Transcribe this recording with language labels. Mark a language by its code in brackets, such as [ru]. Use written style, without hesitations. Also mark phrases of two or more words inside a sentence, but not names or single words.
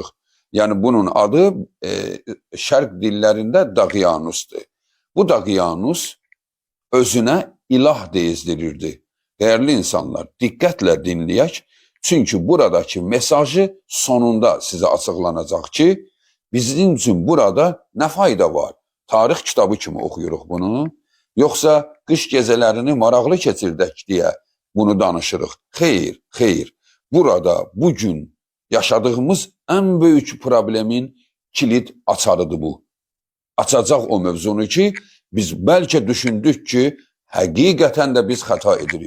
[tr] Yani bunun adı Şərq dillerinde Daqiyanus'dur. Bu Daqiyanus özüne ilah deyizdirirdi. Değerli insanlar, [az] diqqətlə dinləyək. [tr] Çünkü buradaki mesajı sonunda size açıqlanacaq ki, bizim için burada ne fayda var? [az] Tarix kitabı kimi oxuyuruq bunu. Yoksa qış gecələrini maraqlı keçirdək deyə bunu danışırıq. Xeyr, xeyr. [tr] Burada bugün yaşadığımız en büyük problemin kilit açarıdır bu. [az] Açacaq o mövzunu ki, biz bəlkə düşündük ki, həqiqətən də biz xəta edirik.